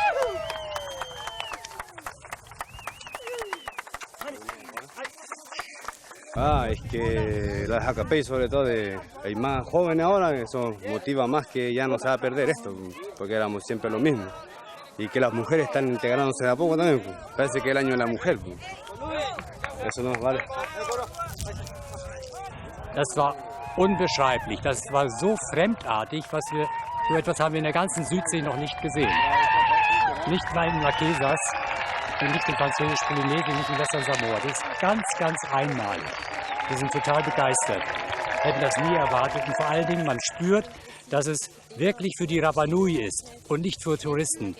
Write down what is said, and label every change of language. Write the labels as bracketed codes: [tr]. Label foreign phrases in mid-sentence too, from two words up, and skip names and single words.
[es] Es que las Hakapey, sobre todo, hay más jóvenes ahora, eso motiva más que ya no se va a perder esto, porque éramos siempre lo mismo. Y que las mujeres están integrándose de a poco también, pues. Parece que es el año de la mujer. Pues. Eso no vale. [de] Das war unbeschreiblich, das war so fremdartig, so etwas haben wir in der ganzen Südsee noch nicht gesehen. Nicht mal in Marquesas und nicht in Französisch-Polynesien, nicht in Western-Samoa. Das ist ganz, ganz einmalig. Wir sind total begeistert, hätten das nie erwartet und vor allen Dingen, man spürt, dass es wirklich für die Rapa Nui ist und nicht für Touristen.